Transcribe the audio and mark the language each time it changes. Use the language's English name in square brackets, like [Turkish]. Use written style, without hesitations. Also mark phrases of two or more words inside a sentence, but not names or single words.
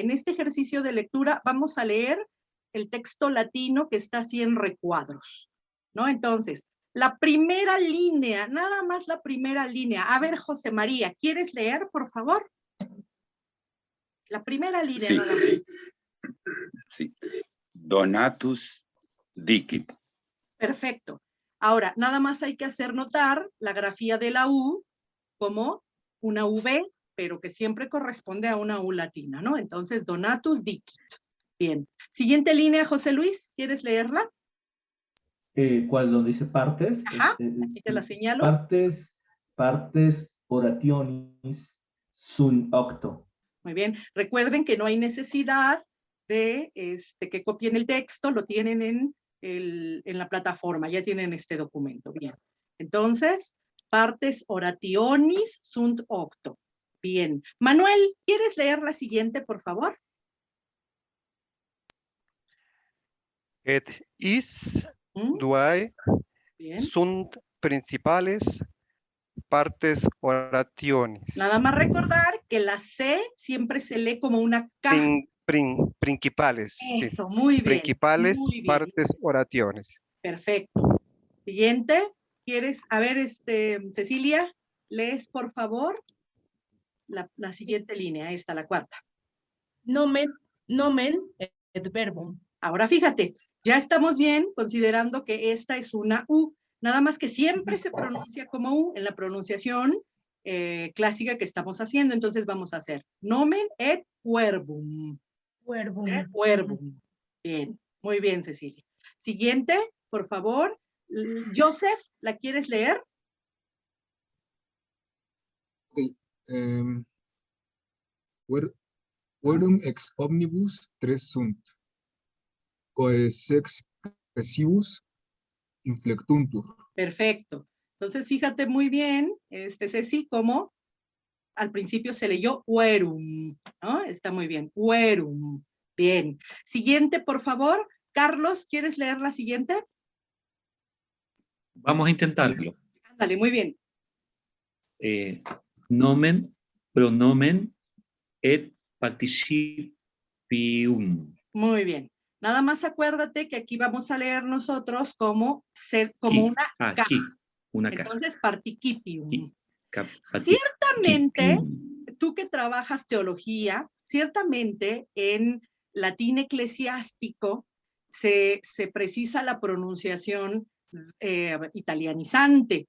[Spanish] En este ejercicio de lectura vamos a leer el texto latino que está así en recuadros, ¿no? Entonces, la primera línea, nada más la primera línea. A ver, José María, ¿quieres leer, por favor? La primera línea, sí, nada más. Sí. [Latin] Donatus dicit. [Spanish] Perfecto. Ahora, nada más hay que hacer notar la grafía de la U como una V, pero que siempre corresponde a una U latina, ¿no? Entonces, [Latin] Donatus dicit. [Spanish] Bien. Siguiente línea, José Luis, ¿quieres leerla? ¿Cuál? Donde dice partes. Ajá, aquí te la señalo. [Latin] Partes orationis sunt octo. [Spanish] Muy bien. Recuerden que no hay necesidad de que copien el texto, lo tienen en la plataforma, ya tienen este documento. Bien. Entonces, [Latin] partes orationis sunt octo. [Spanish] Bien. Manuel, ¿quieres leer la siguiente, por favor? [Latin] Et is duae sunt principales partes orationis. [Spanish] Nada más recordar que la C siempre se lee como una K. Principales. Eso, sí. muy bien. Principales muy bien. [Latin] partes orationes. [Spanish] Perfecto. Siguiente. ¿Quieres? A ver, Cecilia, lees, por favor, la siguiente línea, esta, la cuarta. [Latin] Nomen et verbum. [Spanish] Ahora fíjate, ya estamos bien considerando que esta es una U, nada más que siempre se pronuncia como U en la pronunciación clásica que estamos haciendo. Entonces vamos a hacer [Latin] nomen et verbum. [Spanish] Verbum. Verbum. Bien, muy bien, Cecilia. Siguiente, por favor. Joseph, ¿la quieres leer? Okay. [Latin] Verum ex omnibus tres sunt, quae sex crescibus inflectuntur. [Spanish] Perfecto. Entonces, fíjate muy bien, Ceci, cómo al principio se leyó verum, ¿no? Está muy bien, verum. Bien. Siguiente, por favor. Carlos, ¿quieres leer la siguiente? Vamos a intentarlo. Ándale, muy bien. [Latin] Nomen, pronomen et participium. [Spanish] Muy bien. Nada más acuérdate que aquí vamos a leer nosotros como una K. Una K. Entonces, participium. Participium. Ciertamente, tú que trabajas teología, ciertamente en latín eclesiástico se precisa la pronunciación italianizante.